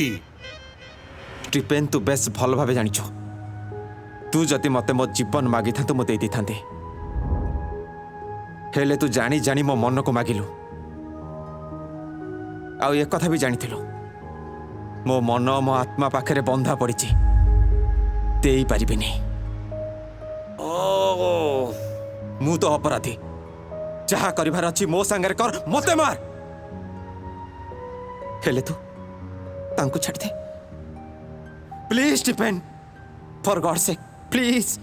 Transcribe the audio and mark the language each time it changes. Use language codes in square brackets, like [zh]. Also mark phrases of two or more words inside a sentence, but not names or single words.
[or] ସ୍ଟିଫେନ ତୁ ବେଶ ଭଲ ଭାବେ ଜାଣିଛୁ ତୁ ଯଦି ମୋତେ ମୋ ଜୀବନ ମାଗି ଥା ତ ମୁଁ ଦେ ଥା ହେଲେ ତୁ ଜାଣି ଜାଣି ମୋ ମନ କୁ ମାଗିଲୁ ଆଉ ଏକ କଥା ବି ଜାଣି ମୋ ମନ ମୋ ଆତ୍ମା ପାଖେ ବନ୍ଧା ପଡ଼ି ଦେ ପାରିବିନି ମୁଁ ତ ଅପରାଧୀ ଯାହା କରିବାର ଅଛି ମୋ ସଙ୍ଗେ କର ମୋତେ ମାର ହେଲେ ତୁ ତାଙ୍କୁ ଛାଡ଼ ଦେ [en] please Stephen for god sake please